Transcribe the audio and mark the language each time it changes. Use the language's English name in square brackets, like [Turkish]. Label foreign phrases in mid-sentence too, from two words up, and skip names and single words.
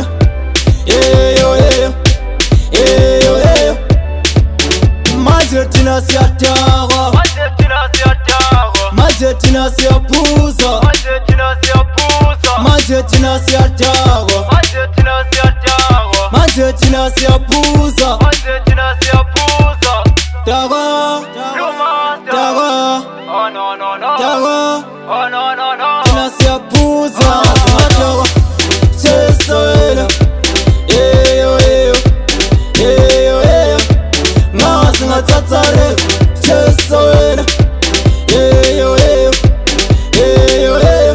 [English] Yeah yo yo. Yeah yo yo. [Zulu] Manje thina siyataka. Manje thina siyaphuza. Manje thina siyataka. Manje thina siyaphuza. Taka. Taka. [English] Oh no no no. [Zulu] Taka. [English] Oh no no no. [Zulu] Thina siyaphuza. Taka. Chesa wena. [English] Yeah yo yo. Yeah yo yo. [Zulu] Ngazi ngatsatsare. Chesa wena. [English] Yeah yo yo. Yeah yo yo.